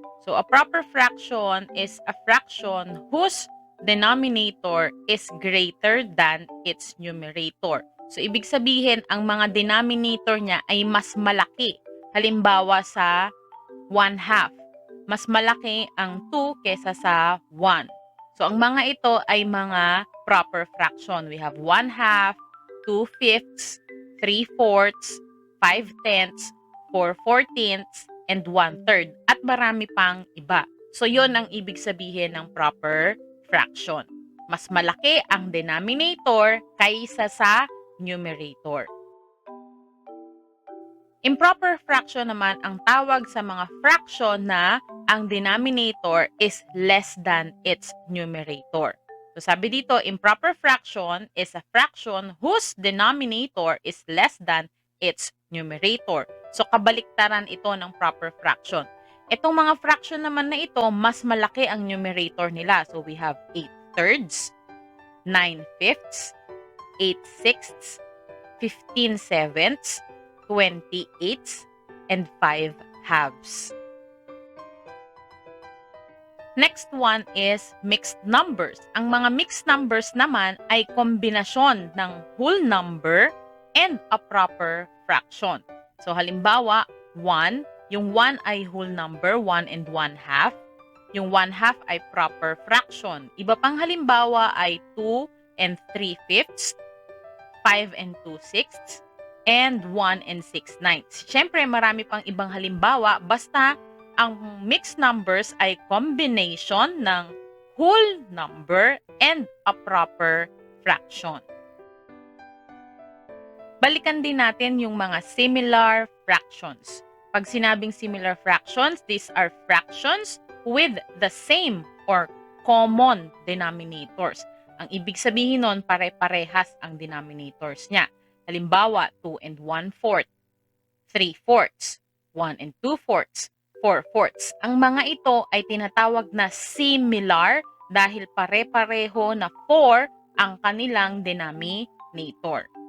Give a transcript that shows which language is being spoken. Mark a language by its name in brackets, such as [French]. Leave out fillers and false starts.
[English] So a proper fraction is a fraction whose denominator is greater than its numerator. [Filipino] So ibig sabihin, ang mga denominator niya ay mas malaki. Halimbawa sa 1/2. Mas malaki ang 2 kesa sa 1. So ang mga ito ay mga proper fraction. [English] We have 1/2, 2/5, 3/4, 5/10, 4/14, and 1/3. [Filipino] At marami pang iba. So yon ang ibig sabihin ng proper fraction. Mas malaki ang denominator kaysa sa numerator. [English] Improper fraction [Filipino] naman ang tawag sa mga fraction na ang [English] denominator is less than its numerator. So [Filipino] sabi dito, [English] improper fraction is a fraction whose denominator is less than its numerator. [Filipino] So kabaliktaran ito ng proper fraction. Itong mga fraction naman na ito, mas malaki ang numerator nila. [English] So we have 8/3, 9/5, 8/6, 15/7, 28, and 5/2. Next one is mixed numbers. [Filipino] Ang mga mixed numbers naman ay kombinasyon ng [English] whole number and a proper fraction. [Filipino] So halimbawa, 1, yung 1 ay whole number, 1 and 1/2. Yung 1/2 ay proper fraction. Iba pang halimbawa ay 2 and 3/5, 5 and 2/6, and 1 and 6/9. Siyempre, marami pang ibang halimbawa, basta ang mixed numbers ay combination ng [English] whole number and a proper fraction. [Filipino] Balikan din natin yung mga similar fractions. Pag sinabing [English] similar fractions, these are fractions with the same or common denominators. [Filipino] Ang ibig sabihin nun, pare-parehas ang denominators niya. Halimbawa, 2 and 1/4, 3/4, 1 and 2/4, 4/4. Ang mga ito ay tinatawag na similar dahil pare-pareho na 4 ang kanilang denominator.